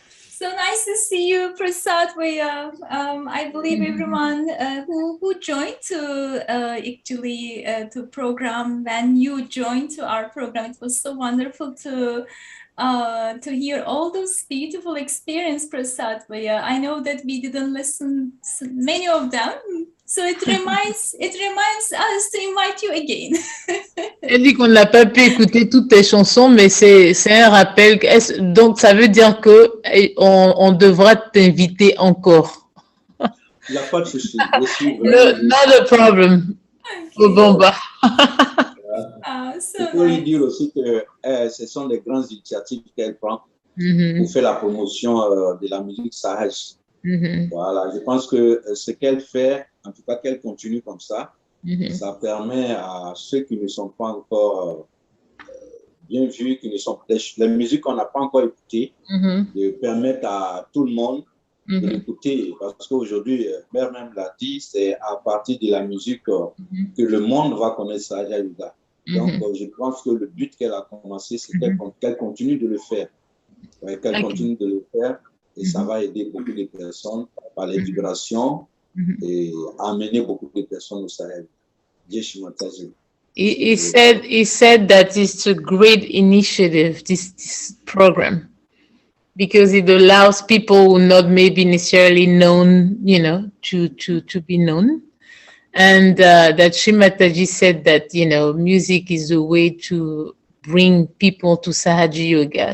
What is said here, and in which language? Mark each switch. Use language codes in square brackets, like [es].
[en] So nice to see you, Prasad. I believe everyone who joined to actually to program, when you joined to our program, it was so wonderful to hear all those beautiful experience, Prasad. I know that we didn't listen many of them, so it reminds us to invite you again. [fr] Elle dit qu'on n'a pas pu écouter toutes tes chansons, mais c'est un rappel. Donc, ça veut dire que on devra t'inviter encore. Il n'y a pas de souci. [en] Not a problem. [fr] Pour Bamba. Il faut lui dire aussi que ce sont des grandes initiatives qu'elle prend pour faire la promotion de la musique Sahaj. Voilà, je pense que ce qu'elle fait, en tout cas qu'elle continue comme ça, ça permet à ceux qui ne sont pas encore bien vus, qui ne sont les musiques qu'on n'a pas encore écoutées, de permettre à tout le monde de l'écouter. Parce qu'aujourd'hui, Mère même l'a dit, c'est à partir de la musique que le monde va connaître Sahaja Yuga. Donc, je pense que le but qu'elle a commencé, c'est qu'elle continue de le faire. Qu'elle continue de le faire, et ça va aider beaucoup de personnes par les vibrations et amener beaucoup de personnes au Sahel. [en] He said that it's a great initiative, this program, because it allows people who not maybe necessarily known, to be known. And that Shimataji said that, music is a way to bring people to Sahaja Yoga.